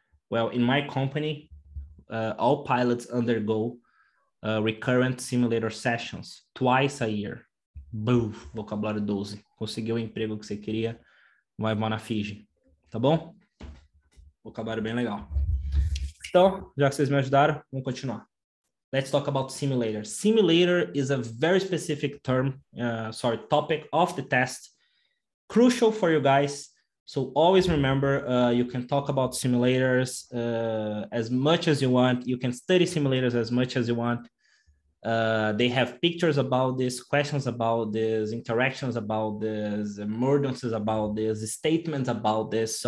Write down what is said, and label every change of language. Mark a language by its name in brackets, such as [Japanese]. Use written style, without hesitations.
[English] Well, in my company, all pilots undergo recurrent simulator sessions twice a year. [Portuguese] Boom, vocabulário 12. Conseguiu o emprego que você queria, vai na Fiji. Tá bom? Vocabulário bem legal. Então, já que vocês me ajudaram, vamos continuar. [English] let's talk about simulator. Simulator is a very specific topic of the test, crucial for you guys. So always remember, you can talk about simulators as much as you want. You can study simulators as much as you want. They have pictures about this, questions about this, interactions about this, emergencies about this, statements about this.